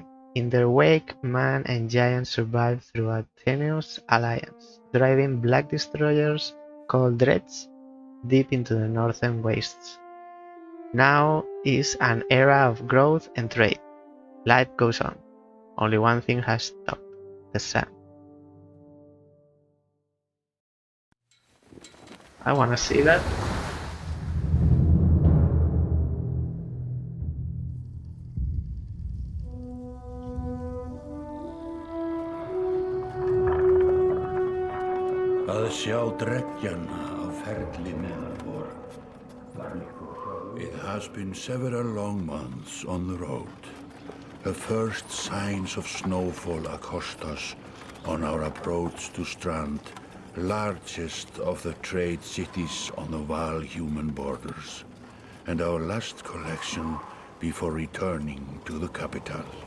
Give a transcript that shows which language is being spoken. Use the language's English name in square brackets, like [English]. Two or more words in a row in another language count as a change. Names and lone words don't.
[English] In their wake, man and giant survive through a tenuous alliance, driving black destroyers called dreads deep into the northern wastes. Now is an era of growth and trade. Life goes on. Only one thing has stopped: the sun. I wanna see that. [Icelandic] Að sjá dreggjana á ferli meðal. [English] It has been several long months on the road. The first signs of snowfall accost us on our approach to Strand, largest of the trade cities on the Val-human borders, and our last collection before returning to the capital.